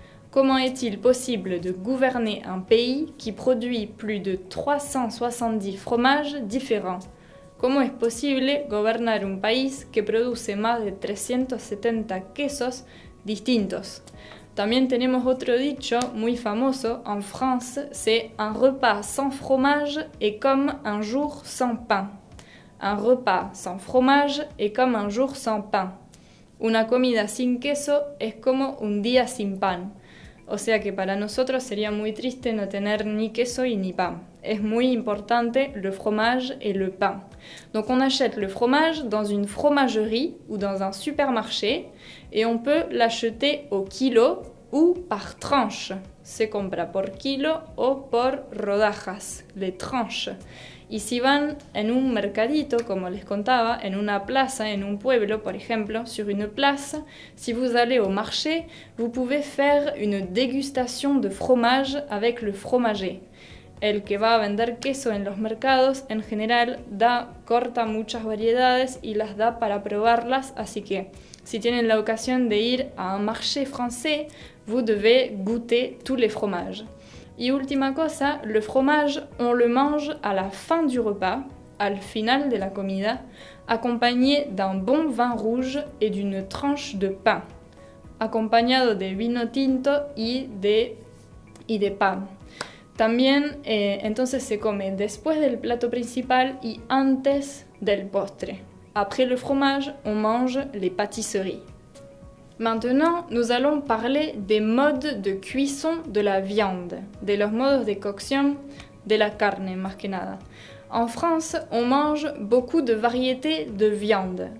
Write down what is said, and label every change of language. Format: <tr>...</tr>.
<fr>Comment est-il possible de gouverner un pays qui produit plus de 370 fromages différents?</fr> <es>¿Cómo es posible gobernar un país que produce más de 370 quesos distintos? También tenemos otro dicho muy famoso en France,</es> <fr>c'est un repas sans fromage est comme un jour sans pain. Un repas sans fromage est comme un jour sans pain.</fr> <es>Una comida sin queso es como un día sin pan. O sea que para nosotros sería muy triste no tener ni queso y ni pan. Es muy importante</es> <fr>le fromage et le pain. Donc on achète le fromage dans une fromagerie ou dans un supermarché et on peut l'acheter au kilo ou par tranche.</fr> <es>Se compra por kilo o por rodajas,</es> <fr>les tranches.</fr> <es>Y si van en un mercadito, como les contaba, en una plaza, en un pueblo, por ejemplo,</es> <fr>sur une place, si vous allez au marché, vous pouvez faire une dégustation de fromage avec le fromager.</fr> <es>El que va a vender queso en los mercados, en general, corta muchas variedades y las da para probarlas, así que si tienen la ocasión de ir a un marché français,</es> <fr>vous devez goûter tous les fromages.</fr> <es>Y última cosa,</es> <fr>le fromage, on le mange à la fin du repas,</fr> <es>al final de la comida,</es> <fr>accompagné d'un bon vin rouge et d'une tranche de pain,</fr> <es>acompañado de vino tinto y de pan. También, entonces se come después del plato principal y antes del postre.</es> <fr>Après le fromage, on mange les pâtisseries. Maintenant, nous allons parler des modes de cuisson de la viande,</fr> <es>de los modos de cocción de la carne, más que nada.</es> <fr>En France, on mange beaucoup de variétés de viande.</fr>